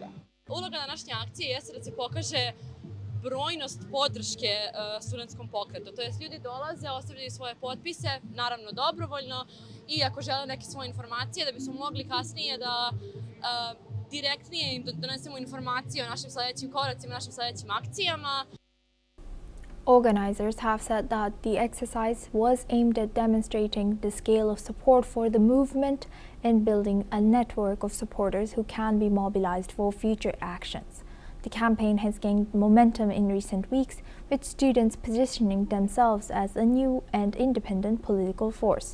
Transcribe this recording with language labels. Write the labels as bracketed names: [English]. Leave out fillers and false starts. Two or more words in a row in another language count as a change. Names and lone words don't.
[Serbian] Uloga današnje akcije jeste da se pokaže brojnost podrške studentskom pokretu. To jest ljudi dolaze, ostavljaju svoje potpise, naravno dobrovoljno, i ako žele neke svoje informacije da bismo mogli kasnije da direktnije im donesemo informacije o našim sledećim koracima, našim sledećim akcijama. [English] Organizers have said that the exercise was aimed at demonstrating the scale of support for the movement and building a network of supporters who can be mobilized for future actions. The campaign has gained momentum in recent weeks, with students positioning themselves as a new and independent political force.